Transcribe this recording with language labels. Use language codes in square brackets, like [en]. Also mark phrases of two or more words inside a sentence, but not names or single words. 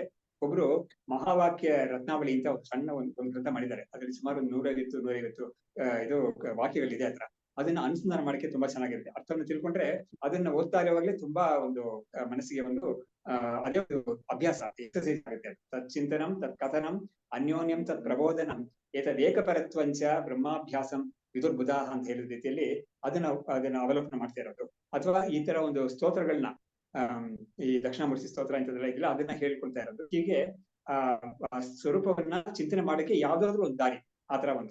[kn] ಒಬ್ರು ಮಹಾವಾಕ್ಯ ರತ್ನಾವಳಿ ಅಂತ ಒಂದು ಸಣ್ಣ ಒಂದು ಗ್ರಂಥ ಮಾಡಿದ್ದಾರೆ. ಅದರಲ್ಲಿ ಸುಮಾರು 150 ಇದು ವಾಕ್ಯಗಳಿದೆ ಹತ್ರ. ಅದನ್ನ ಅನುಸಂಧಾನ ಮಾಡಕ್ಕೆ ತುಂಬಾ ಚೆನ್ನಾಗಿರುತ್ತೆ. ಅರ್ಥವನ್ನು ತಿಳ್ಕೊಂಡ್ರೆ ಅದನ್ನ ಓದ್ತಾ ಇರುವಾಗಲೇ ತುಂಬಾ ಒಂದು ಮನಸ್ಸಿಗೆ ಒಂದು ಅದೇ ಒಂದು ಅಭ್ಯಾಸ, ಎಕ್ಸರ್ಸೈಸ್ ಆಗುತ್ತೆ. [sa] ತತ್ ಚಿಂತನಂ ತತ್ ಕಥನಂ ಅನ್ಯೋನ್ಯಂ ತತ್ ಪ್ರಬೋಧನಂ ಏತದೇಕಪರತ್ವಂಚ ಬ್ರಹ್ಮಾಭ್ಯಾಸಂ ವಿದುರ್ಬುಧಾಹ [kn] ಅಂತ ಹೇಳಿದ ರೀತಿಯಲ್ಲಿ ಅದನ್ನ ಅವಲೋಕನ ಮಾಡ್ತಾ ಇರೋದು. ಅಥವಾ ಈ ತರ ಒಂದು ಸ್ತೋತ್ರಗಳನ್ನ ಈ ದಕ್ಷಿಣಾಮೂರ್ತಿ ಸ್ತೋತ್ರ ಇಂಥದ್ದೆಲ್ಲ ಇಲ್ಲ, ಅದನ್ನ ಹೇಳ್ಕೊಳ್ತಾ ಇರೋದು. ಹೀಗೆ ಆ ಸ್ವರೂಪವನ್ನ ಚಿಂತನೆ ಮಾಡಕ್ಕೆ ಯಾವ್ದಾದ್ರು ಒಂದು ದಾರಿ, ಆತರ ಒಂದು.